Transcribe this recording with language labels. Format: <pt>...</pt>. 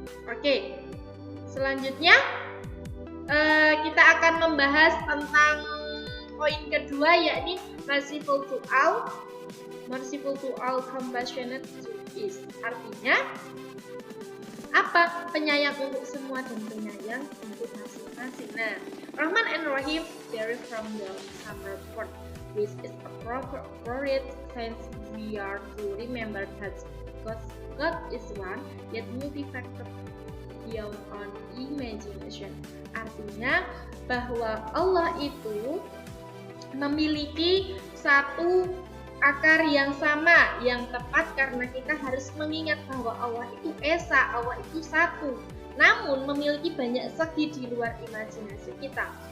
<id>Oke, selanjutnya kita akan membahas tentang poin kedua, yakni</id> <en>merciful to all, compassionate to each.</en> <id>Artinya apa? Penyayang untuk semua dan penyayang untuk masing-masing.</id> <en>Nah, Rahman and Rahim derive from the same word, which is appropriate since we are to remember that God is one, yet multifaceted beyond our imagination.</en> <id>Artinya bahwa Allah itu memiliki satu akar yang sama, yang tepat, karena kita harus mengingat bahwa Allah itu esa, Allah itu satu, namun memiliki banyak segi di luar imajinasi kita.</id>